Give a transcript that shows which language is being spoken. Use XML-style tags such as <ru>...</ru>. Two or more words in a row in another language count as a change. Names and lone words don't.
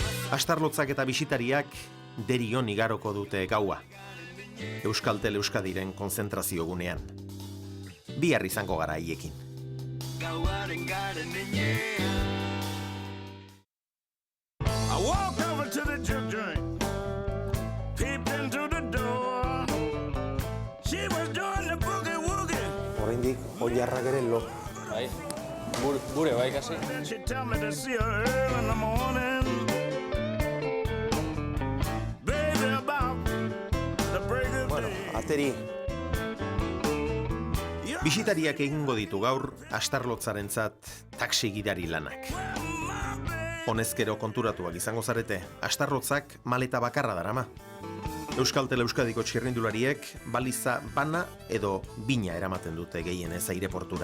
<eu>Astarlotzak eta bisitariak derion igaroko dute gaua. Euskaltel Euskadiren konzentrazio gunean. Bihar izango gara haiekin.</eu> <en>I walked over to the juke joint, peeped into the door. She was doing the boogie woogie.</en> <eu>Oraindik oilarrak ere lo. Bai, gure bai kasi.</eu> <en>Then she tell me to see her early in the morning. Baby, about the break of day.</en> <eu>Ateri. Bisitariak egingo ditu gaur Astarlotzarentzat taxi gidari lanak. Honezkero konturatuak izango zarete, Astarlotzak maleta bakarra darama. Euskaltel Euskadiko txirrindulariek baliza bana edo bina eramaten dute gehienez aireportura.</eu>